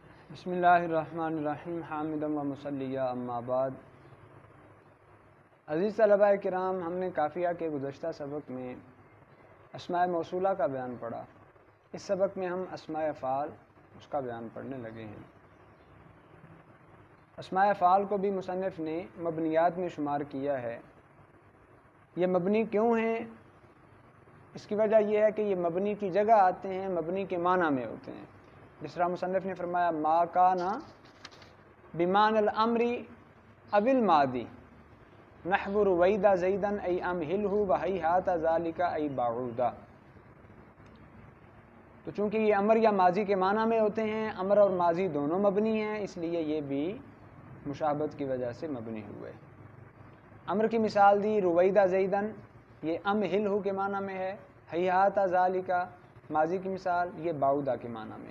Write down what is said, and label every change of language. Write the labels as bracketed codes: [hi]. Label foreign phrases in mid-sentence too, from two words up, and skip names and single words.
[ar] بسم اللہ الرحمن الرحیم حامدا و مصلیہ اما بعد۔ [ur] عزیز طلباء کرام، ہم نے قافیہ کے گزشتہ سبق میں اسماء موصولہ کا بیان پڑھا۔ اس سبق میں ہم اسماء افعال اس کا بیان پڑھنے لگے ہیں۔ اسماء افعال کو بھی مصنف نے مبنیات میں شمار کیا ہے۔ یہ مبنی کیوں ہیں؟ اس کی وجہ یہ ہے کہ یہ مبنی کی جگہ آتے ہیں، مبنی کے معنی میں ہوتے ہیں۔ جس طرح مصنف نے فرمایا [ar] ما کانا بمعنی الامر او الماضی نحو رویدا زیدا ای امہلہ وہیہات ذالک ای بعودا۔ [ur] تو چونکہ یہ امر یا ماضی کے معنی میں ہوتے ہیں، امر اور ماضی دونوں مبنی ہیں، اس لیے یہ بھی مشابہت کی وجہ سے مبنی ہوئے۔ امر کی مثال دی [ar] رویدا زیدن، [ur] یہ امہلہ کے معنی میں ہے۔ [ar] ہیہات ذالک [ur] ماضی کی مثال یہ بعودا کے معنی میں ہے۔